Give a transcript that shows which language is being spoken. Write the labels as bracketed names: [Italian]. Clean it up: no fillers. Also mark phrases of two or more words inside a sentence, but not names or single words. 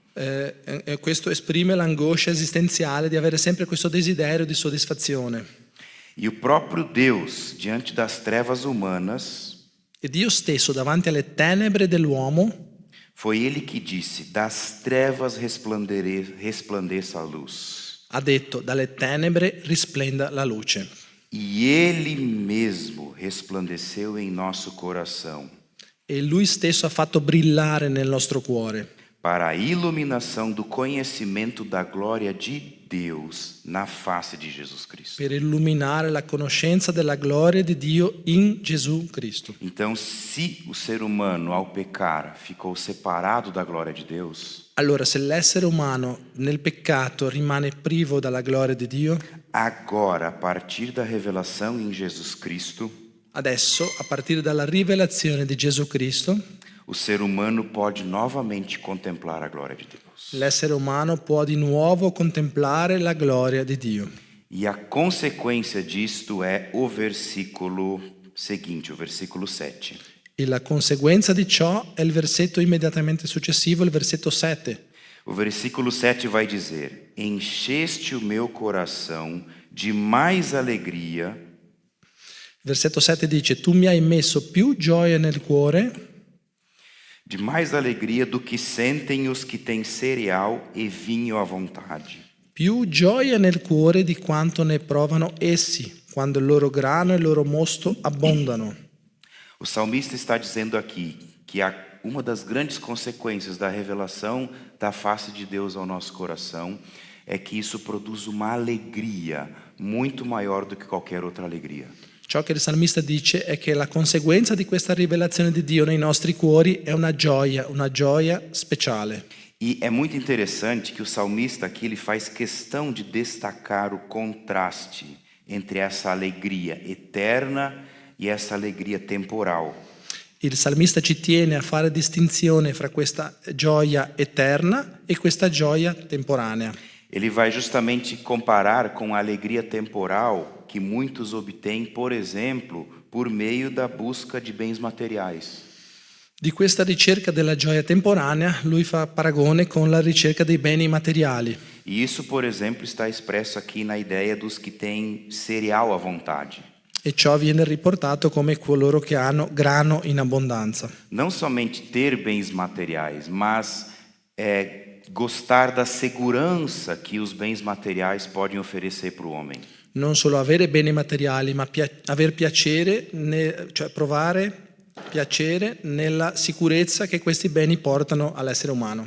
[Italian] Questo esprime l'angoscia esistenziale di avere sempre questo desiderio di soddisfazione. [Portuguese] E o próprio Deus, diante das trevas humanas, [Italian] E Dio stesso davanti alle tenebre dell'uomo [Portuguese] foi ele que disse: das trevas resplandeça a luz. [Italian] ha detto: dalle tenebre risplenda la luce. [Portuguese] E Ele mesmo resplandeceu em nosso coração, [Italian] e Lui stesso ha fatto brillare nel nostro cuore [Portuguese] para a iluminação do conhecimento da glória de Deus na face de Jesus Cristo. [Italian] per illuminare la conoscenza della gloria di Dio in Gesù Cristo. [Portuguese] Então, se o ser humano, ao pecar, ficou separado da glória de Deus, [Italian] Allora, se l'essere umano nel peccato rimane privo dalla gloria di Dio, [Portuguese] agora, a partir da revelação em Jesus Cristo, [Italian] adesso, a partire dalla rivelazione di Gesù Cristo, [Portuguese] o ser humano pode novamente contemplar a glória de Deus. [Italian] l'essere umano può di nuovo contemplare la gloria di Dio. [Portuguese] E a consequência disto é o versículo seguinte, o versículo 7. [Italian] E la conseguenza di ciò è il versetto immediatamente successivo, il versetto 7. [Portuguese] O versículo 7 vai dizer: encheste o meu coração de mais alegria [Italian] Il versetto 7 dice: tu mi hai messo più gioia nel cuore [Portuguese] do que sentem os que têm cereal e vinho à vontade. [Italian] più gioia nel cuore di quanto ne provano essi, quando il loro grano e il loro mosto abbondano. [Portuguese] O salmista está dizendo aqui que uma das grandes consequências da revelação da face de Deus ao nosso coração é que isso produz uma alegria muito maior do que qualquer outra alegria. [Italian] Ciò che il salmista dice è che la conseguenza di questa rivelazione di Dio nei nostri cuori è una gioia speciale. [Portuguese] E é muito interessante que o salmista aqui ele faz questão de destacar o contraste entre essa alegria eterna e essa alegria temporal. [Italian] Il salmista ci tiene a fare distinzione fra questa gioia eterna e questa gioia temporanea. [Portuguese] Ele vai justamente comparar com a alegria temporal que muitos obtêm, por exemplo, por meio da busca de bens materiais. [Italian] Di questa ricerca della gioia temporanea, lui fa paragone con la ricerca dei beni materiali. [Portuguese] E isso, por exemplo, está expresso aqui na ideia dos que têm cereal à vontade. [Italian] E ciò viene riportato come coloro che hanno grano in abbondanza. [Portuguese] Não somente ter bens materiais, mas gostar da segurança que os bens materiais podem oferecer para o homem. [Italian] Non solo avere beni materiali, ma aver piacere, cioè provare piacere nella sicurezza che questi beni portano all'essere umano.